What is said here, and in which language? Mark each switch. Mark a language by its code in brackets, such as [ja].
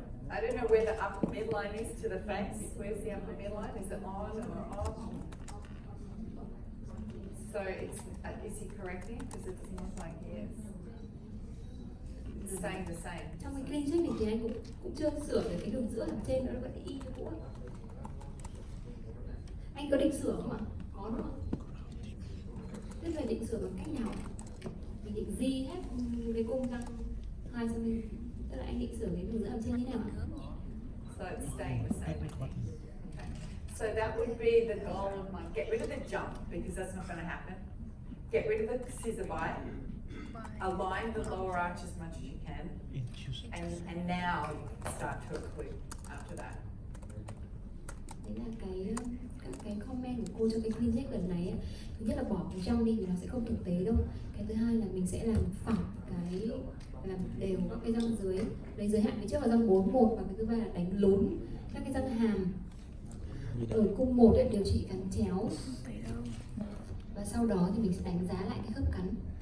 [en] I don't know where the upper midline is to the face. Where's the upper midline? Is it on or off? So it's, is he correcting? Because it doesn't look like he is. It's staying the same. [vi] Trong cái clean check này thì anh cũng chưa sửa được cái đường giữa ở trên, nó vẫn y như cũ. Anh có định sửa không ạ? Có đúng không? Tức là định sửa bằng cách nào? Mình định di hết cái cung răng 2 cm. Tức là anh định sửa cái đường giữa ở trên như nào? [en] So it's staying the same. Okay. So that would be the goal of mine. Get rid of the jump because that's not going to happen. Get rid of the scissor bite. Align the lower arch as much as you can. And now you can start to occlude after that. [vi] Đấy là cái comment của cô cho cái clean check lần này ấy. Thứ nhất là bỏ cái trong đi vì nó sẽ không thực tế đâu. Cái thứ hai là mình sẽ làm phẳng cái, làm đều các cái răng dưới, lấy giới hạn phía trước là răng 41, và cái thứ ba là đánh lún các cái răng hàm ở cung 1 để điều trị cắn chéo, và sau đó thì mình sẽ đánh giá lại cái khớp cắn.